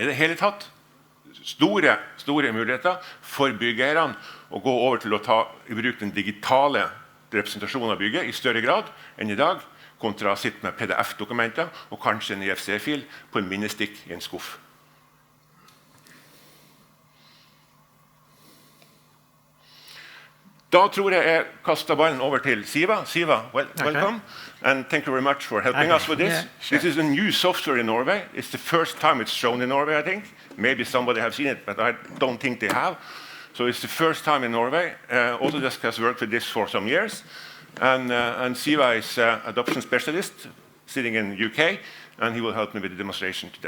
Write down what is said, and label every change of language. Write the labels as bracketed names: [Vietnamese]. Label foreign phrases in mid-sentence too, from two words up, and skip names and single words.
[Norwegian] I det hele tatt, store muligheter for byggeierne å gå over til å ta i bruk den digitale representasjonen av bygget i større grad enn i dag, kontra å sitte med PDF-dokumenter og kanskje en IFC-fil på en minnestikk i en skuff. Da tror jeg kastet ballen over til Siva. [English] Siva, welcome. And thank you very much for helping us with this. Yeah, sure. This is a new software in Norway. It's the first time it's shown in Norway, I think. Maybe somebody has seen it, but I don't think they have. So it's the first time in Norway. Autodesk has worked with this for some years. And Siva is an adoption specialist sitting in the UK, and he will help me with the demonstration today.